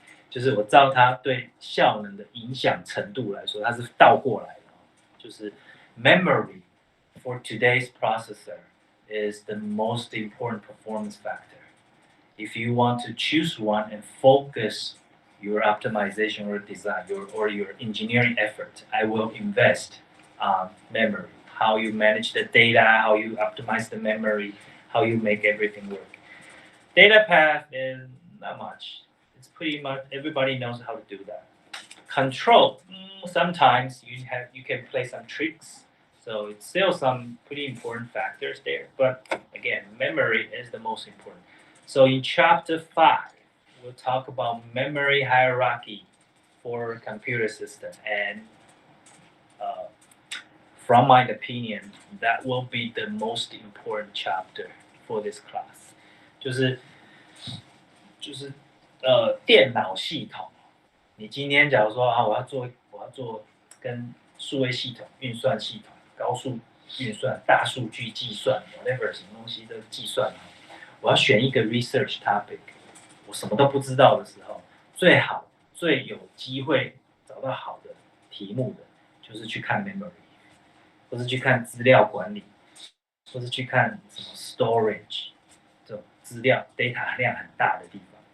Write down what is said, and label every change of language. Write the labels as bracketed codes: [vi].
[zh] 就是我照它对效能的影响程度来说，它是倒过来的。就是 [en] memory for today's processor is the most important performance factor. If you want to choose one and focus your optimization or design or your engineering effort, I will invest memory. How you manage the data, how you optimize the memory, how you make everything work. Data path is not much. It's pretty much everybody knows how to do that. Control, sometimes you can play some tricks. So it's still some pretty important factors there. But again, memory is the most important. So in chapter 5, we'll talk about memory hierarchy for computer system. And from my opinion, that will be the most important chapter for this class. [zh] 就是电脑系统。你今天假如说我要做跟数位系统、运算系统、高速运算、大数据计算 whatever 什么东西的计算，我要选一个 research topic， 我什么都不知道的时候，最有机会找到好的题目的，就是去看 memory， 或是去看资料管理，或是去看什么 storage 这种资料 data 量很大的地方。